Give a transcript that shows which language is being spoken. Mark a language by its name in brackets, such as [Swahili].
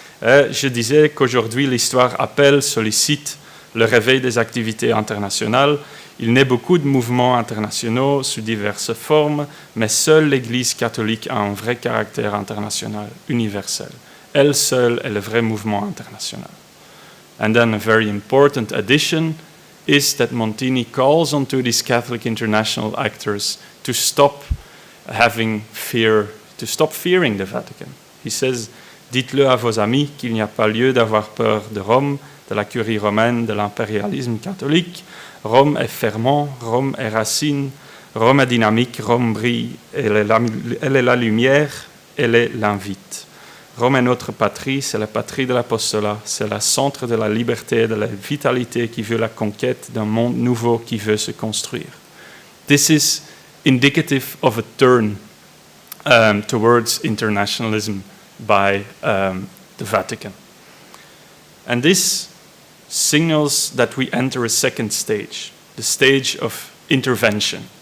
[French] Je disais qu'aujourd'hui l'histoire appelle, sollicite le réveil des activités internationales. Il naît beaucoup de mouvements internationaux sous diverses formes, mais seule l'Église catholique a un vrai caractère international, universel. Elle seule est le vrai mouvement international. [English] And then a very important addition is that Montini calls onto these Catholic international actors to stop having fear, to stop fearing the Vatican. He says, [French] dites-le à vos amis qu'il n'y a pas lieu d'avoir peur de Rome, de la curie romaine, de l'impérialisme catholique. Rome est ferment, Rome est racine, Rome est dynamique, Rome brille, elle est la lumière, elle est l'invite. Rome est notre patrie, c'est la patrie de l'apostolat, c'est le centre de la liberté et de la vitalité qui veut la conquête d'un monde nouveau qui veut se construire. [English] This is indicative of a turn towards internationalism by the Vatican. And this signals that we enter a second stage, the stage of intervention.